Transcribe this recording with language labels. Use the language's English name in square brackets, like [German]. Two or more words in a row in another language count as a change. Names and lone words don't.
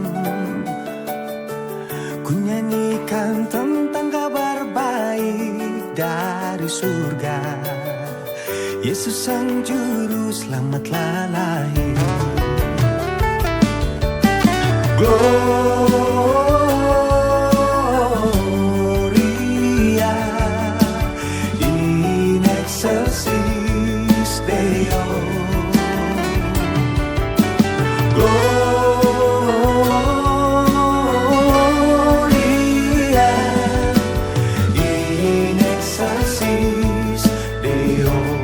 [Indonesian] Ku nyanyikan tentang kabar baik dari surga. Yesus sang juru selamatlah lahir. [Latin] Gloria in excelsis Deo. Gloria in excelsis Deo.